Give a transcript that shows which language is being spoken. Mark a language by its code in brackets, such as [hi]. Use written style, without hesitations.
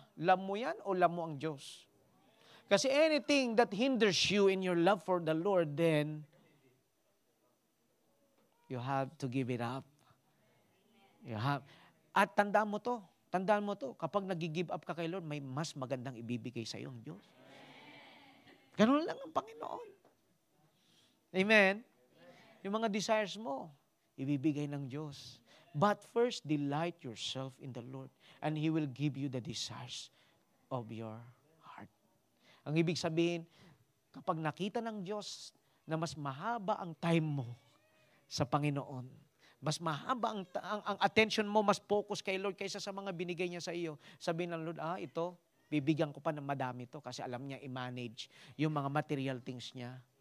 [tl] Love mo yan o love mo ang Diyos? [en] Kasi anything that hinders you in your love for the Lord, then you have to give it up. [tl] At tandaan mo to, kapag nag-give up ka kay Lord, may mas magandang ibibigay sa iyo ang Diyos. Ganun lang ang Panginoon. Amen? Yung mga desires mo, ibibigay ng Diyos. [en] But first, delight yourself in the Lord, and He will give you the desires of your heart. [tl] Ang ibig sabihin, kapag nakita ng Diyos na mas mahaba ang time mo sa Panginoon, mas mahaba ang attention mo, mas focus kay Lord kaysa sa mga binigay niya sa iyo, sabihin ng Lord, ito, bibigyan ko pa ng madami to kasi alam niya i-manage yung mga material things niya.